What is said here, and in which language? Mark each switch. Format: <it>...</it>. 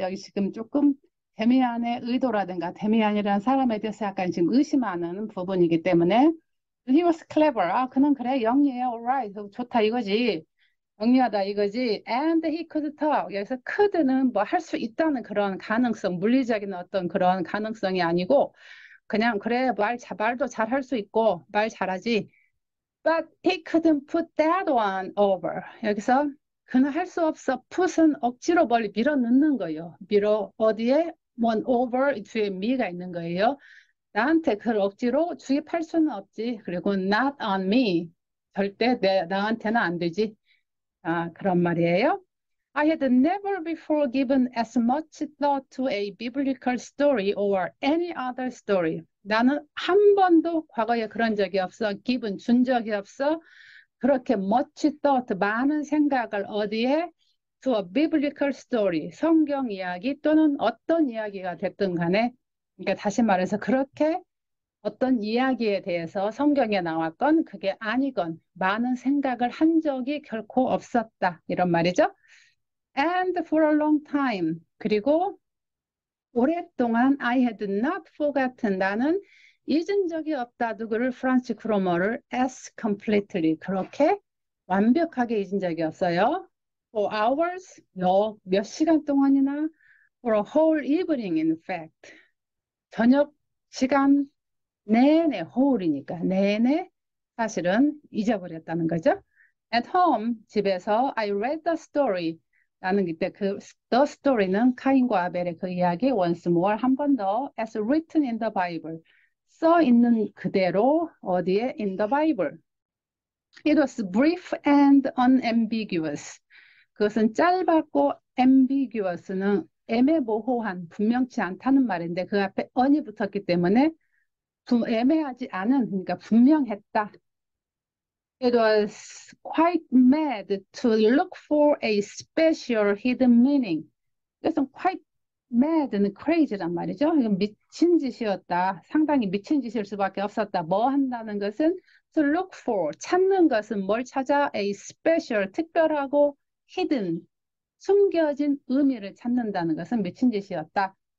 <ko>여기 지금 조금 데미안의 의도라든가 데미안이라는 사람에 대해서 약간 지금 의심하는 부분이기 때문에</ko> <en>He was clever.</en> <ko>그는 그래, 영리해.</ko> <en>Alright.</en> <ko>좋다 이거지. 영리하다 이거지.</ko> <en>And he could talk.</en> <ko>여기서 could는 뭐 할 수 있다는 그런 가능성, 물리적인 어떤 그런 가능성이 아니고 그냥 그래, 말도 잘 할 수 있고 말 잘하지.</ko> <en>But he couldn't put that one over.</en> <ko>여기서 그는 할 수 없어. put은 억지로 멀리 밀어 넣는 거예요. 밀어 어디에? one over 뒤에 미가 있는 거예요. 나한테 그걸 억지로 주입할 수는 없지. 그리고</ko> <en>not on me.</en> <ko>절대 나한테는 안 되지. 그런 말이에요.</ko> <en>I had never before given as much thought to a biblical story or any other story.</en> <ko>나는 한 번도 과거에 그런 적이 없어. given, 준 적이 없어. 그렇게</ko> <en>much thought,</en> <ko>많은 생각을 어디에?</ko> <en>to a biblical story,</en> <ko>성경 이야기 또는 어떤 이야기가 됐든 간에 그러니까 다시 말해서 그렇게 어떤 이야기에 대해서 성경에 나왔건 그게 아니건 많은 생각을 한 적이 결코 없었다. 이런 말이죠.</ko> <en>And for a long time.</en> <ko>그리고 오랫동안</ko> <en>I had not forgotten.</en> <ko>나는 잊은 적이 없다. 누구를? 프란츠 크로머를</ko> <en>as completely.</en> <ko>그렇게 완벽하게 잊은 적이 없어요.</ko> <en>For hours,</en> <ko>몇 시간 동안이나</ko> <en>for a whole evening in fact.</en> <ko>저녁 시간 내내 whole이니까 내내 사실은 잊어버렸다는 거죠.</ko> <en>At home,</en> <ko>집에서</ko> <en>I read the story.</en> <ko>나는 그때 그 the story는 카인과 아벨의 그 이야기</ko> <en>once more</en> <ko>한 번 더</ko> <en>as written in the Bible.</en> <ko>써 있는 그대로 어디에</ko> <en>in the Bible. It was brief and unambiguous.</en> <ko>그것은 짧았고 ambiguous는 애매모호한, 분명치 않다는 말인데 그 앞에 on이 붙었기 때문에 애매하지 않은, 그러니까 분명했다.</ko> <en>It was quite mad to look for a special hidden meaning.</en> <ko>그래서 quite mad는 crazy란 말이죠. 이건 미친 짓이었다. 상당히 미친 짓일 수밖에 없었다. 뭐 한다는 것은</ko> <en>to look for,</en> <ko>찾는 것은 뭘 찾아?</ko> <en>A special,</en> <ko>특별하고 hidden, 숨겨진 의미를 찾는다는 것은 미친 짓이었다.</ko>